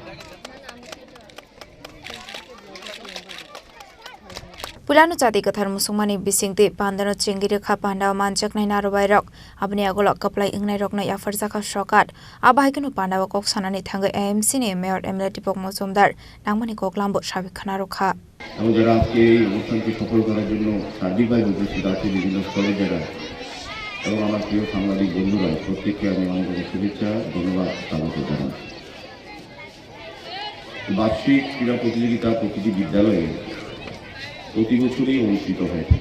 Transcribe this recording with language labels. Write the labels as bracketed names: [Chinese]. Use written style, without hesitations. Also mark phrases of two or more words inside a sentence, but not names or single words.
[Kok Borok] Pulano Jati Kathar Musumani Bisingti Pandano Chingiri Kha Pandawa Manjak Nai Narubai Rock Abni Agolok Kaplai Ingnai Rock na Yafar Zaka Shokat Abahikanu Pandawa Kok Sanani Thanga AMC ni Mayor Emle Dipok Mozumdar Nangmani Koklambo Shabik Khanaro Kha [Bangla] এবং যারা আজকে এই অনুষ্ঠানকে সফল করার জন্য সার্বিকভাবে উপস্থিত আছে বিভিন্ন স্তরের যারা এবং আমার প্রিয় সাংবাদিক বন্ধুরা প্রত্যেককে আমি অনেক শুভেচ্ছা ধন্যবাদ স্বাগত জানাই। বার্ষিক ক্রীড়া প্রতিযোগিতা প্রতিটি বিদ্যালয়ে প্রতি বছরই অনুষ্ঠিত হয়ে থাকে।